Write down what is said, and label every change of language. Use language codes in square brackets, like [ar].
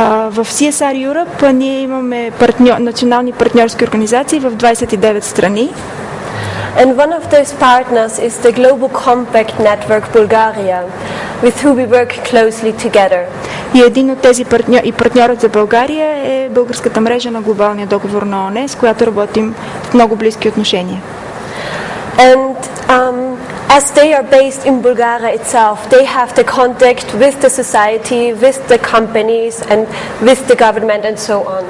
[bg] в CSR Europe ние имаме национални партньорски организации в 29 страни. [en] And one of those partners is the Global Compact Network Bulgaria, with who we work closely together. [bg] И един от тези партньорът за България е българската мрежа на глобалния договор на ООН, с която работим в много близки отношения. [en] And as they are based in Bulgaria itself, they have the contact with the society, with the companies, and with the government, and so on.